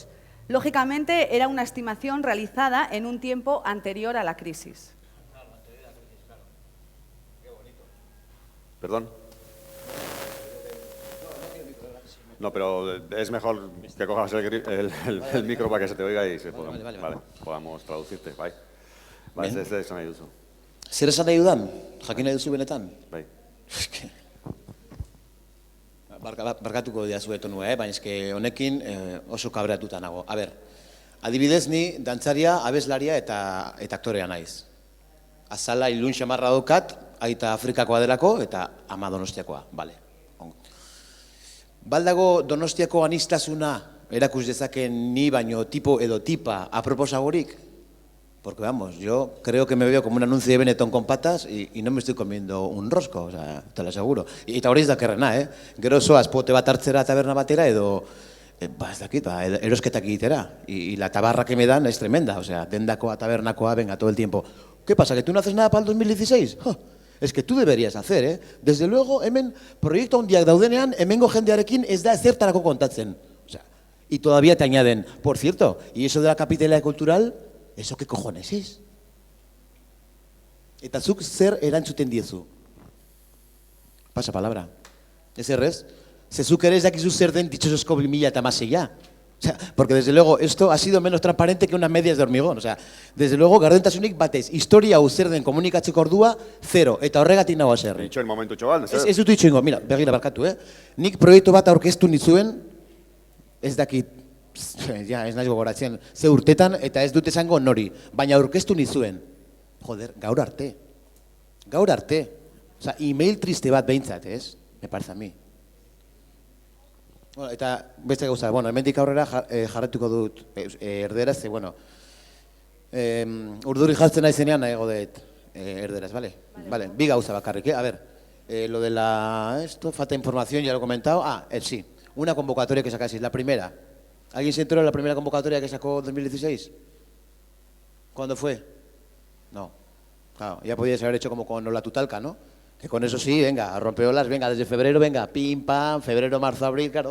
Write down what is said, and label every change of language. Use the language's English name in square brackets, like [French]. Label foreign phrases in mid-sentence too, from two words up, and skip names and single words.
[Spanish] Lógicamente, era una estimación realizada en un tiempo anterior a la crisis. ¿Perdón? No, pero es mejor que cojas el micro para que se te oiga y podamos traducirte. [Basque] Bai. Ez esan nahi duzu. Zer esan nahi dudan? Jakin nahi duzu benetan? Bai. Barkatuko diazu etonua, baina eske honekin oso kabreatuta nago. [Spanish] A ber, [Basque] adibidez ni dantzaria, abeslaria eta aktorea naiz. Azala ilun xamarra daukat, aita Afrikakoa delako eta ama Donostiakoa, bale. Baldago Donostiako aniztasuna erakus dezaken ni baino tipo edo tipa aproposagorik? [Spanish] Porque vamos, yo creo que me veo como un anuncio de Benetton con patas y no me estoy comiendo un rosco, o sea, te lo aseguro. [Basque] Eta hori ez dakerrena, Gero zoaz pote bat hartzera taberna batera edo, ez dakit, erosketak egitera. [Spanish] Y la tabarra que me dan es tremenda, o sea, [Basque] dendakoa, tabernakoa, [Spanish] venga, todo el tiempo. ¿Qué pasa, que tú no haces nada para el 2016? Es que tú deberías hacer, Desde luego, [Basque] hemen proiektu handiak daudenean, hemengo jendearekin ez da ezertarako kontatzen. [Spanish] O sea, y todavía te añaden, por cierto, y eso de la capitalidad cultural, ¿eso qué cojones es? [Basque] Eta zuk zer erantzuten diezu? [Spanish] Pasa palabra. [Basque] Ez errez? Ze zuk ere ez dakizu zer den ditxosozko 2016. [Spanish] O sea, porque desde luego esto ha sido menos transparente que unas medias de hormigón. O sea, desde luego [Basque] gardentasunik batez, historia hau zer den komunikatzeko ordua, 0. Eta horregatik nagoa zerri. Itxoen momentu txoban, Ez dut itxo ingo, mira, begira barkatu, Nik proiektu bat aurkeztu nizuen, ez dakit, ja, ez naiz gogoratzen, ze urtetan eta ez dut esango nori, baina aurkeztu nizuen. Joder, gaur arte. Gaur arte. [Spanish] O sea, [Basque] email triste bat behintzat, ez? [Spanish] Me parece a mí. [Basque] Bueno, eta beste gauza, bueno, hemendik aurrera jarretuko dut erderaz, ze, bueno, urduri jartzen naizenean nahiago dut erderaz, vale? Vale, bi gauza bakarrik, [Spanish] A ver, lo de la, falta de información, ya lo he comentado. Sí, una convocatoria que sacasteis, la primera. ¿Alguien se enteró de la primera convocatoria que sacó 2016? ¿Cuándo fue? No. Claro, ya podíais haber hecho como con la Tutalca, ¿no? Que con eso sí, venga, a rompeolas, venga, desde febrero, venga, pim, pam, febrero, marzo, abril, claro.